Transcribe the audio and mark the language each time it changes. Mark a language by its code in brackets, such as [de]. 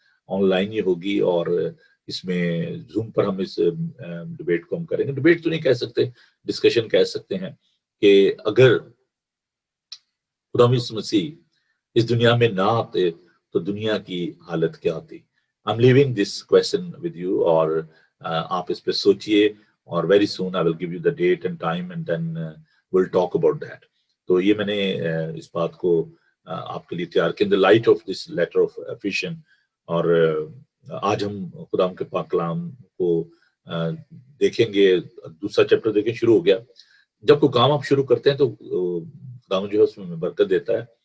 [ur] On line یہ ہوگی، اور اس میں زوم پر ہم اس ڈیبیٹ کو ہم کریں گے. ڈیبیٹ تو نہیں کہہ سکتے، ڈسکشن کہہ سکتے ہیں کہ اگر خدا یسوع مسیح اس دنیا میں نہ آتے تو دنیا کی حالت کیا ہوتی. [en] I'm leaving this question with you، [ur] اور آپ اس پہ سوچئے، اور [en] very soon I will give you the date and time and then we'll talk about that. [ur] تو یہ میں نے اس بات کو آپ کے لیے تیار کیا [en] in the light of this letter of Ephesians. [ur] اور آج ہم خدا کے پاک کلام کو دیکھیں گے، دوسرا چیپٹر دیکھیں، شروع ہو گیا. جب کوئی کام آپ شروع کرتے ہیں تو خدا جو ہے اس میں برکت دیتا ہے.